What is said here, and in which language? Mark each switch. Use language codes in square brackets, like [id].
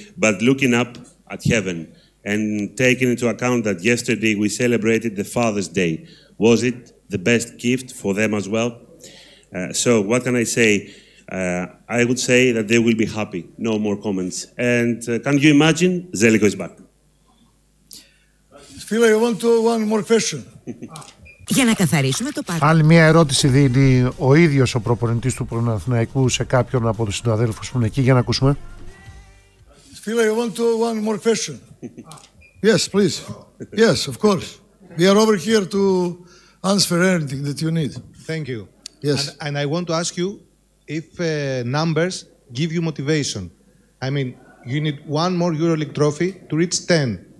[en] But looking up at heaven and taking into account that yesterday we celebrated the Father's Day, was it the best gift for them as well? So what can I say? I would say that they will be happy. No more comments. And can you imagine? Zeliko is back. Phil, I want to one more question. [el] Για να καθαρίσουμε το πάρκο. Άλλη μια ερώτηση δίνει ο ίδιος ο προπονητής του Παναθηναϊκού σε κάποιον από τους συναδέλφους που είναι εκεί. Για να ακούσουμε. [en] Φίλε, I want to one more question. Yes, please. Yes, of course. We are over here to answer anything that you need. Thank you. Yes. And I want to ask you if numbers give you motivation. I mean, you need one more EuroLeague trophy to reach 10.